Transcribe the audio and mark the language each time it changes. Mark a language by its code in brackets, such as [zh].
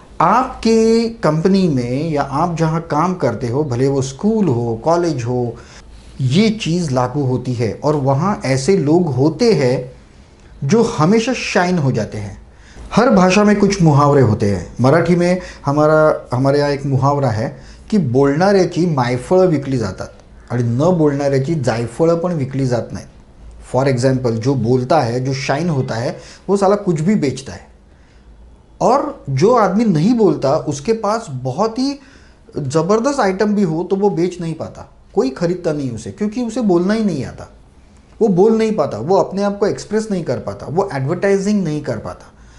[hi] आपके कंपनी में या आप जहां काम करते हो, भले वो स्कूल हो, कॉलेज हो, ये चीज़ लागू होती है और वहां ऐसे लोग होते हैं जो हमेशा शाइन हो जाते हैं। हर भाषा में कुछ मुहावरे होते हैं। मराठी में हमारे यहाँ एक मुहावरा है की [mr] बोलणाऱ्याची मायफळं विकली जातात आणि न बोलणाऱ्याची जायफळं पण विकली जात नाहीत। [hi] फॉर एग्जाम्पल, जो बोलता है, जो शाइन होता है, वो साला कुछ भी बेचता है, और जो आदमी नहीं बोलता उसके पास बहुत ही ज़बरदस्त आइटम भी हो तो वो बेच नहीं पाता, कोई खरीदता नहीं उसे, क्योंकि उसे बोलना ही नहीं आता। वो बोल नहीं पाता, वो अपने आप को एक्सप्रेस नहीं कर पाता, वो एडवर्टाइजिंग नहीं कर पाता।